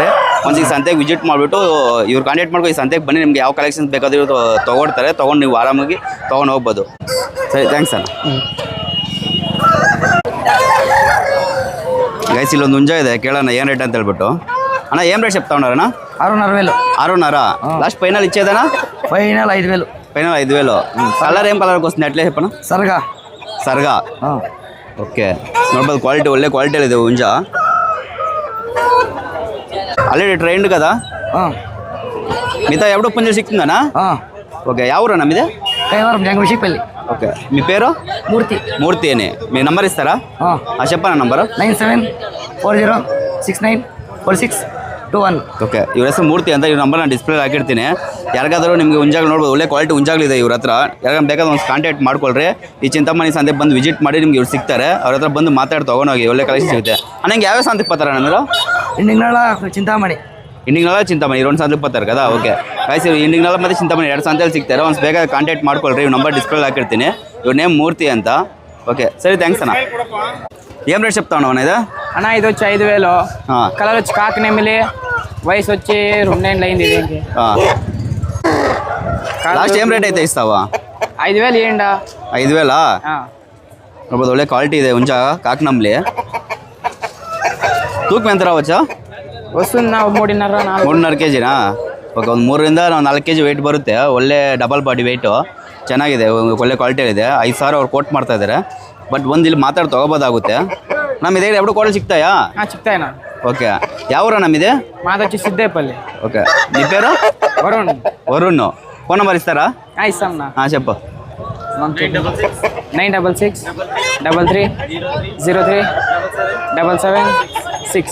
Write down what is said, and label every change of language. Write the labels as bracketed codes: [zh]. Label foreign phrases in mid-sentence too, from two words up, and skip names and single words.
[kn] ಒಂದು ಈ ಸಂತೆಗೆ ವಿಸಿಟ್ ಮಾಡಿಬಿಟ್ಟು ಇವ್ರು ಕಾಂಟ್ಯಾಕ್ಟ್ ಮಾಡ್ಕೊ. ಈ ಸಂತೆಗೆ ಬನ್ನಿ, ನಿಮ್ಗೆ ಯಾವ ಕಲೆಕ್ಷನ್ಸ್ ಬೇಕಾದರೂ ಇವ್ರು ತೊಗೊಳ್ತಾರೆ. ತೊಗೊಂಡು ನೀವು ಆರಾಮಾಗಿ ತೊಗೊಂಡು ಹೋಗ್ಬೋದು. ಸರಿ ಥ್ಯಾಂಕ್ಸ್ ಅಣ್ಣ. ಗೈಸ್ ಇಲ್ಲೊಂದು ಹುಂಜ ಇದೆ, ಕೇಳೋಣ ಏನು ರೇಟ್ ಅಂತ ಹೇಳ್ಬಿಟ್ಟು. ಅಣ್ಣ ಏನು ರೇಟ್ చెప్తావున్నారಣ್ಣ? 6,500. [te] 6,500. [en] last final [te] ఇచ్చేదనా? ఫైనల్ 5,000. ఫైనల్ 5,000. కలర్ ఏం కలర్కి వస్తుంది అట్లే చెప్పనా? సరగా. [kn] ఓకే ನೋಡ್ಬೋದು ಕ್ವಾಲಿಟಿ ಒಳ್ಳೆ ಕ್ವಾಲಿಟಿಯಲ್ಲಿದೆ ಹುಂಜ. [en] already trained [te] కదా? మిగతా ఎప్పుడో పుంజ సిక్తుందనా? ఓకే ఎవరన్నా మీదే? జంగమిషిపల్లి. ఓకే మీ పేరు? మూర్తి అని. మీ నెంబర్ ఇస్తారా? చెప్పనా నంబరు? 97406946. 21. [kn] ಓಕೆ ಇವ್ರ ಹೆಸರು ಮೂರ್ತಿ ಅಂತ ಇವ್ರ ನಂಬರ್ ನಾನು ಡಿಸ್ಪ್ಲೇ ಹಾಕಿರ್ತೀನಿ. ಯಾರಿಗಾದರೂ ನಿಮಗೆ ಹುಂಜಾಗಳು ನೋಡ್ಬೋದು, ಒಳ್ಳೆ ಕ್ವಾಲಿಟಿ ಹುಂಜಾಗಳಿದೆ ಇವ್ರ ಹತ್ರ. ಯಾರಿಗಾರು ಬೇಕಾದ್ರೆ ಒಂದು ಕಾಂಟ್ಯಾಕ್ಟ್ ಮಾಡ್ಕೊಳ್ರಿ. ಈ ಚಿಂತಾಮಣಿ ಸಂತೆ ಬಂದು ವಿಸಿಟ್ ಮಾಡಿ ನಿಮ್ಗೆ ಇವ್ರು ಸಿಗ್ತಾರೆ. ಅವ್ರ ಹತ್ರ ಬಂದು ಮಾತಾಡಿ ತೊಗೊಂಡೋಗಿ, ಒಳ್ಳೆ ಕಲೆಕ್ಷನ್ ಸಿಗುತ್ತೆ. ನನಗೆ ಯಾವ ಸಂತೆಗೆ ಬರ್ತಾರ ನಮ್ಮರು ಇಂಡಿಂಗ್ನಾಳ చింతామణి ಇಂಡಿಂಗ್ನಾಳ ಚಿಂತಾಮಣಿ 2 ಸಂತೆಗೆ ಬರ್ತಾರೆ కదా. ಓಕೆ ಗೈಸ್ ಇವ್ರು ಇಂಡಿಂಗ್ನಾಳ ಮತ್ತು ಚಿಂತಾಮಣಿ 2 ಸಂತೆಯಲ್ಲಿ ಸಿಗ್ತಾರೆ. ಒಂದು ಬೇಗ ಕಾಂಟ್ಯಾಕ್ಟ್ ಮಾಡ್ಕೊಳ್ರಿ. ಇವ್ರ ನಂಬರ್ ಡಿಸ್ಪ್ಲೇ ಹಾಕಿರ್ತೀನಿ. ಇವ್ರ ನೇಮ್ ಮೂರ್ತಿ ಅಂತ. [te] ఓకే సరే థ్యాంక్స్ అన్న. ఏం రేట్ చెప్తా ఉన్నావు ఇది అన్న? ఇది వచ్చి 5000. కలర్ వచ్చి కాకి నెమిలి, వయసు వచ్చి 2 ఏళ్ళు అయింది. ఇది లాస్ట్ ఏం రేట్ అయితే ఇస్తావా? 5000 ఇవ్వండి. [kn] 5000 ನೋಡ್ಬೋದು, ಒಳ್ಳೆ ಕ್ವಾಲಿಟಿ ಇದೆ ಹುಂಜ ಕಾಕ್ ನಮ್ಲಿ. [te] ತೂಕ ఎంత రావచ్చా? వస్తుంది 3.5 3.5 kg. [kn] ಓಕೆ ಒಂದು 3ರಿಂದ 4 kg ವೆಯ್ಟ್ ಬರುತ್ತೆ. ಒಳ್ಳೆ [en] double body weight [kn] ಚೆನ್ನಾಗಿದೆ, ಒಳ್ಳೆ ಕ್ವಾಲಿಟಿಯಲ್ಲಿದೆ. 5000 ಅವ್ರು ಕೋಟ್ ಮಾಡ್ತಾ ಇದ್ದಾರೆ. ಬಟ್ ಒಂದು ಇಲ್ಲಿ ಮಾತಾಡಿ ತೊಗೋಬೋದಾಗುತ್ತೆ. ನಮ್ಮ ಇದೆ ಎರಡು ಕೋಟಲ್ಲಿ ಸಿಗ್ತಾಯಾ? [te] చిక్తాయన. ఓకే ఎవరు నమ్మిదే? మాది వచ్చి సిద్దేపల్లి. ఓకే నీ పేరు? వరుణ్. వరుణ్. ఫోన్ నెంబర్ ఇస్తారా? ఇస్తామన్నా. చెప్పు. 966 33 03 776.